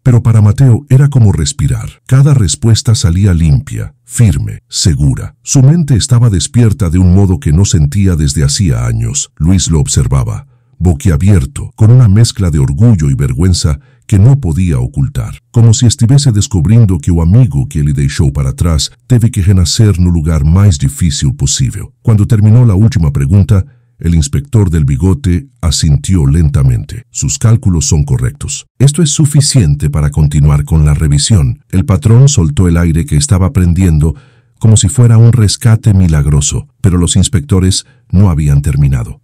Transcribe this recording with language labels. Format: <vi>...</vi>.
<es>Pero para Mateo era como respirar. Cada respuesta salía limpia, firme, segura. Su mente estaba despierta de un modo que no sentía desde hacía años. Luis lo observaba, boquiabierto, con una mezcla de orgullo y vergüenza que no podía ocultar.</es> <pt>Como si estuviese descobrindo que o amigo que ele deixou para trás teve que renascer no lugar mais difícil possível.</pt> <es>Cuando terminó la última pregunta, el inspector del bigote asintió lentamente. «Sus cálculos son correctos. Esto es suficiente para continuar con la revisión». El patrón soltó el aire que estaba prendiendo como si fuera un rescate milagroso, pero los inspectores no habían terminado.</es>